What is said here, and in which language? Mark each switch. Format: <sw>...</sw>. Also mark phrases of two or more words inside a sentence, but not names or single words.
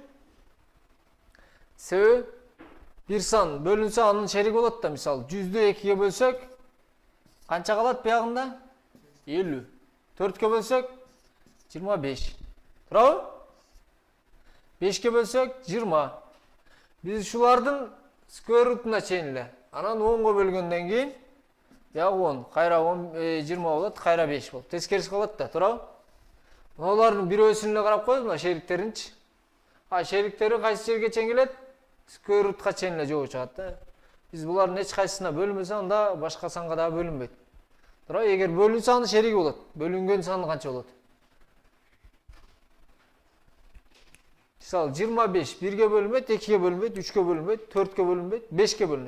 <ky>Себеби бир сан бөлүнсө, анын шериги болот да, мисалы 100ды 2ге бөлсөк, канча калат буягында? 50. 4ке бөлсөк 25. Туурабы? 5ке бөлсөк 20. Биз ушулардын</ky> <en>square root'уна</en> <ky>чейин эле. Анан 10го бөлгөндөн кийин бuyagы 10, кайра 20 болот, кайра 5 болот. Тескериси калат да, туурабы? Мыналардын бирөөсүнө эле карап коебуз, мына шериктеринчи. Шериктери кайсы жерге чейин келет?</ky> <en>Square root'ка</en> <ky>чейин эле жогуу чыгат да. Биз булардын эч кайсысына бөлүнбөсө, анда башка санга да бөлүнбөйт. Туурабы? Эгер бөлүнсө, анын шериги болот. Бөлүнгөн саны канча болот? Мисалы 25 1ге бөлүнбөйт, 2ге бөлүнбөйт, 3ке бөлүнбөйт, 4ке бөлүнбөйт, 5ке бөлүнөт.</ky>